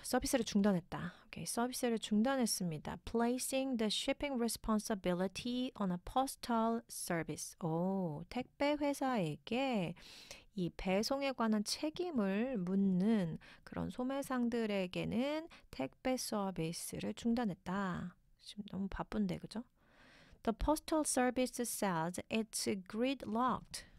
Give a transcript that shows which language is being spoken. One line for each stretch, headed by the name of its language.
Korean: 서비스를 중단했다. 오케이, 서비스를 중단했습니다.
English: Placing the shipping responsibility on a postal service.
Korean: 택배 회사에게 이 배송에 관한 책임을 묻는 그런 소매상들에게는 택배 서비스를 중단했다. 지금 너무 바쁜데, 그죠?
English: The postal service says it's gridlocked.